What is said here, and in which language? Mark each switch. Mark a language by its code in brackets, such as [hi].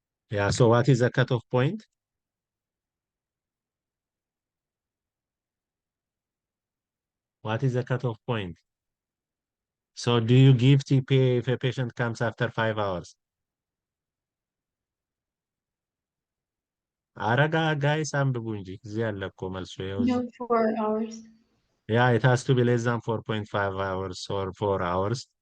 [en] Yeah, so what is the cutoff point? What is the cutoff point? So do you give TPA if a patient comes after 5 hours? [am] አረጋ ጋይስ አንብቡ እንጂ እዚህ ያለ እኮ መልሱ ይኸው [en] No, [am] እዚህ። [en] 4 hours. Yeah, it has to be less than 4.5 hours or 4 hours.